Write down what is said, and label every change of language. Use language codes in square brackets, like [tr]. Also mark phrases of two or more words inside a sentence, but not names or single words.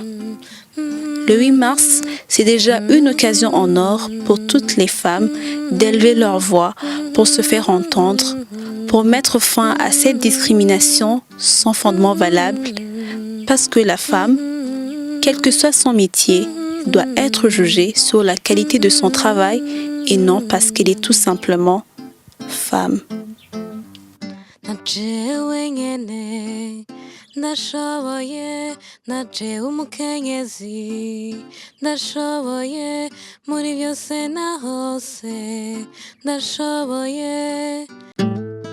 [fr] Le 8 mars, c'est déjà une occasion en or pour toutes les femmes d'élever leur voix pour se faire entendre, pour mettre fin à cette discrimination sans fondement valable, parce que la femme, quel que soit son métier, doit être jugée sur la qualité de son travail et non parce qu'elle est tout simplement femme. [rn] Ndashoboye naje umukenyezi ndashoboye muri byose na hose ndashoboye